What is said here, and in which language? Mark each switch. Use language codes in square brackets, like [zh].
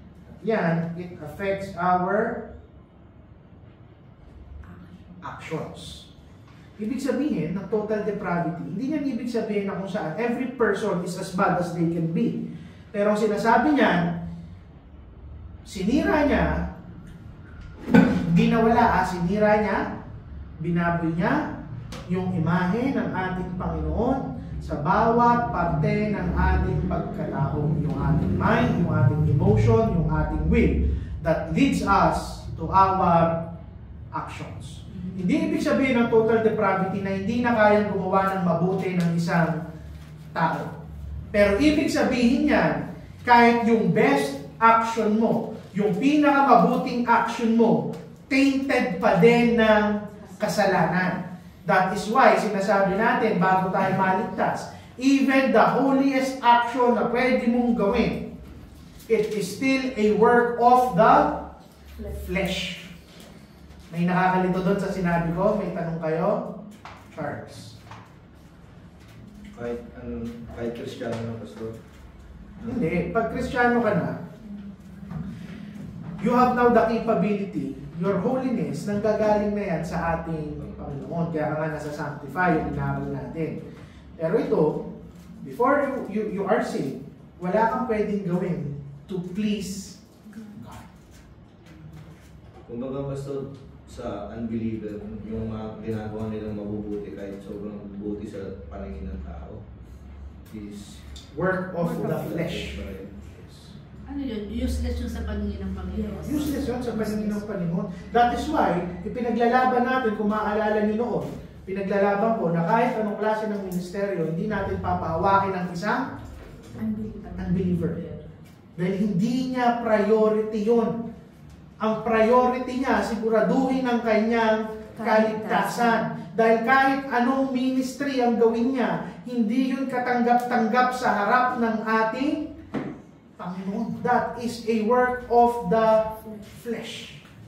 [en] At yan, it affects our actions. [tl] Ibig sabihin ng total depravity, hindi niyan ibig sabihin na kung saan [en] every person is as bad as they can be. [tl] Pero ang sinasabi niyan, sinira niya, hindi nawala, sinira niya, binaboy niya yung imahe ng ating Panginoon sa bawat parte ng ating pagkatao. Yung ating mind, yung ating emotion, yung ating will [en] that leads us to our actions. [tl] Hindi ibig sabihin ng total depravity na hindi na kayang gumawa ng mabuti ng isang tao. Pero ibig sabihin yan, kahit yung best action mo, yung pinakamabuting action mo, [en] tainted [tl] pa din ng kasalanan. [en] That is why [tl] sinasabi natin bago tayo maligtas, [en] even the holiest action [tl] na pwede mong gawin, [en] it is still a work of the flesh. [tl] May nakakalito doon sa sinabi ko? May tanong kayo? Charles. Kahit Kristiyano na, Pastor. Hindi. Pag Kristiyano ka na, [en] you have now the capability, your holiness, [tl] nanggagaling na yan sa ating Panginoon. Kaya nga nasa sanctify, yung inaral natin. Pero ito, [en] before you are saved, [tl] wala kang pwedeng gawin [en] to please God. [tl] Kumbaga, Pastor, sa unbeliever, yung mga ginagawa nilang mabubuti kahit sobrang buti sa paningin ng tao is [en] Work of the flesh. [tl] Ano yun? Useless yun sa paningin ng Panginoon. Useless yun sa paningin ng Panginoon. [en] That is why, [tl] ipinaglalaban natin, kung maaalala niyo noon, pinaglalaban ko na kahit anong klase ng ministeryo, hindi natin papahawakin ng isang unbeliever. Dahil hindi niya priority yun. Ang priority niya, siguraduhin ang kanyang kaligtasan. Dahil kahit anong ministry ang gawin niya, hindi yun katanggap-tanggap sa harap ng ating Panginoon. [en] That is a work of the flesh.